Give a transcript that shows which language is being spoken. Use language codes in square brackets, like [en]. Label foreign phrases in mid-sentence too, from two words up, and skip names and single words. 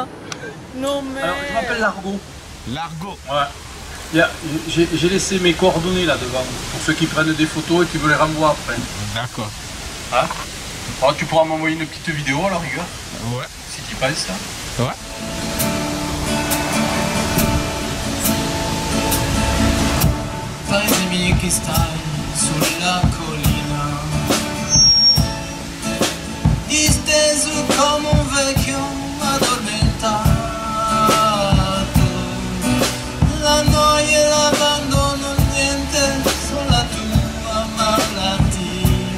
[fr] Non mais... Alors, je m'appelle Largo. Largo? Ouais. J'ai laissé mes coordonnées là devant, pour ceux qui prennent des photos et qui me les renvoient après. D'accord. Hein? Alors, tu pourras m'envoyer une petite vidéo à la rigueur? Ouais. Si tu penses ça. Ouais. [it] Paesi miei che stai sulla collina, disteso come un vecchio addormentato, la noia e l'abbandono, niente, solo la tua malattia.